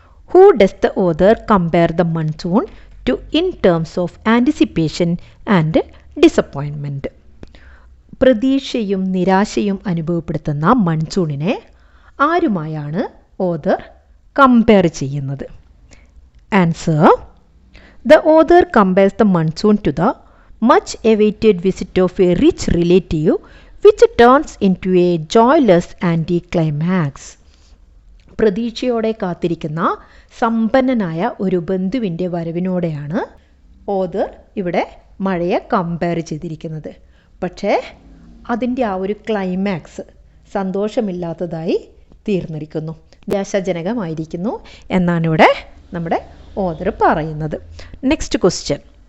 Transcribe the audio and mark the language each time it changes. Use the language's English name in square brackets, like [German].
[English] Who does the author compare the monsoon to in terms of anticipation and disappointment? [Malayalam] പ്രതീക്ഷയും നിരാശയും അനുഭവപ്പെടുത്തുന്ന മൺസൂണിനെ ആരുമായാണ് author compare ചെയ്യുന്നത്? [English] Answer. The author compares the monsoon to the much awaited visit of a rich relative which turns into a joyless anticlimax. [Malayalam] പ്രതീക്ഷയോടെ കാത്തിരിക്കുന്ന സമ്പന്നനായ ഒരു ബന്ധുവിൻ്റെ വരവിനോടെയാണ് author ഇവിടെ മഴയെ compare ചെയ്തിരിക്കുന്നത്. പക്ഷേ അതിൻ്റെ ആ ഒരു ക്ലൈമാക്സ് സന്തോഷമില്ലാത്തതായി തീർന്നിരിക്കുന്നു, നിരാശാജനകമായിരിക്കുന്നു എന്നാണ് ഇവിടെ നമ്മുടെ ഓഥർ പറയുന്നത്. [English] Next question.